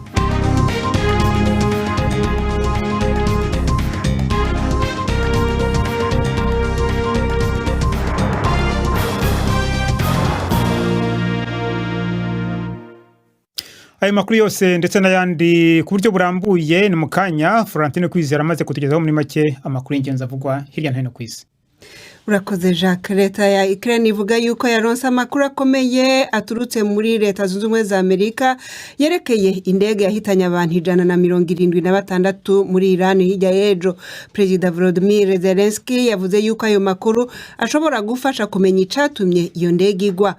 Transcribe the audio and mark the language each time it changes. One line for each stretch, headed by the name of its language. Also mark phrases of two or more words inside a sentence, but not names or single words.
Rundi: Ayo makuru yose ndetse n'ayandi ku buryo burambuye ni mukanya Florentine Kwizera amaze kutugezaho muri make amakuru y'ingenzi avugwa hirya no hino ku isi. Urakoze Jacques. Leta ya Ukraine ivuga yuko yaronse amakuru akomeye aturutse muri Leta Zunze Ubumwe za Amerika yerekeye indege yahitanye abantu 176 muri Iran hirya y'ejo. Perezida Volodymyr Zelensky yavuze yuko ayo makuru ashobora gufasha kumenya icatumye iyo ndege igwa.